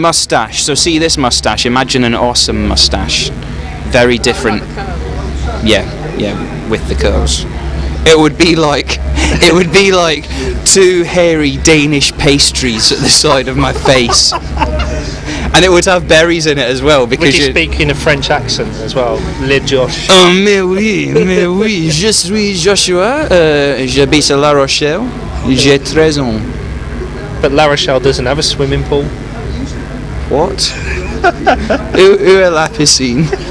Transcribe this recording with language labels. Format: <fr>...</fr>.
<en>mustache. So see this mustache. Imagine an awesome mustache. Very different. Yeah, with the curls. It would be like 2 hairy Danish pastries at the side of my face. And it would have berries in it as well Would because you speak in a French accent as well?</en> <fr>Le Josh. Oh, mais oui, je suis Joshua, j'habite à La Rochelle, j'ai 13 ans.</fr> <en>But La Rochelle doesn't have a swimming pool. What?</en> <fr>Où est la piscine?</fr>